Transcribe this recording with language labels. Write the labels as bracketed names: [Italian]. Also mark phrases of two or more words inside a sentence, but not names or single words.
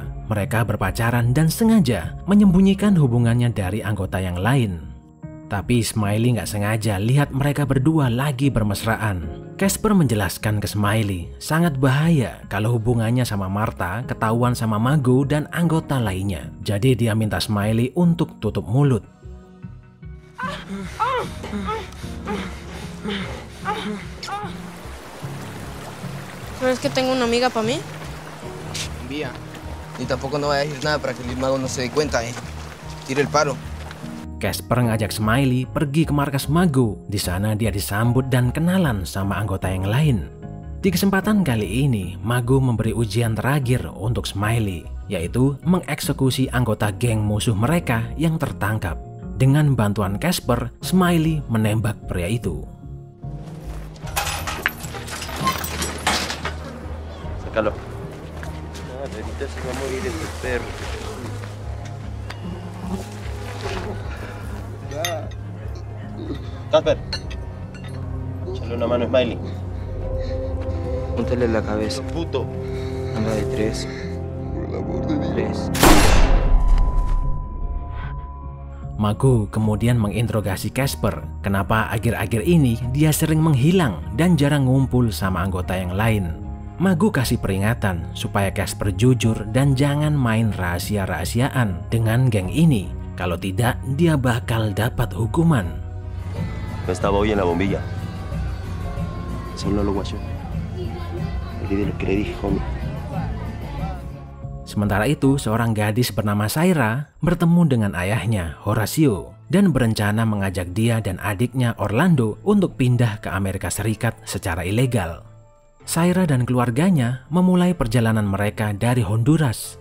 [Indonesian] Mereka berpacaran dan sengaja menyembunyikan hubungannya dari anggota yang lain. Tapi Smiley nggak sengaja lihat mereka berdua lagi bermesraan. Casper menjelaskan ke Smiley, sangat bahaya kalau hubungannya sama Marta ketahuan sama Mago dan anggota lainnya. Jadi dia minta Smiley untuk tutup mulut. [Spanish] ¿Sabes que tengo una amiga para mí? Envía. Y tampoco no vaya a decir nada para que el mago no se dé cuenta, Tira el paro. [Indonesian] Casper ngajak Smiley pergi ke markas Mago. Di sana dia disambut dan kenalan sama anggota yang lain. Di kesempatan kali ini, Mago memberi ujian terakhir untuk Smiley, yaitu mengeksekusi anggota geng musuh mereka yang tertangkap. Dengan bantuan Casper, Smiley menembak pria itu. [Spanish] Sácalo. Ahorita se va a morir este perro. Casper, échale una mano a Smiley. Póntele la cabeza. Puto. Anda de 3. Por el amor de Dios. 3. [Indonesian] Mago kemudian menginterogasi Casper, kenapa akhir-akhir ini dia sering menghilang dan jarang ngumpul sama anggota yang lain. Mago kasih peringatan supaya Casper jujur dan jangan main rahasia-rahasiaan dengan geng ini. Kalau tidak, dia bakal dapat hukuman. [Spanish] No estaba hoy en la bombilla. Solo lo guacho. Olvidé lo que le dije, homie. [Indonesian] Sementara itu, seorang gadis bernama Saira bertemu dengan ayahnya, Horacio, dan berencana mengajak dia dan adiknya Orlando untuk pindah ke Amerika Serikat secara ilegal. Saira dan keluarganya memulai perjalanan mereka dari Honduras.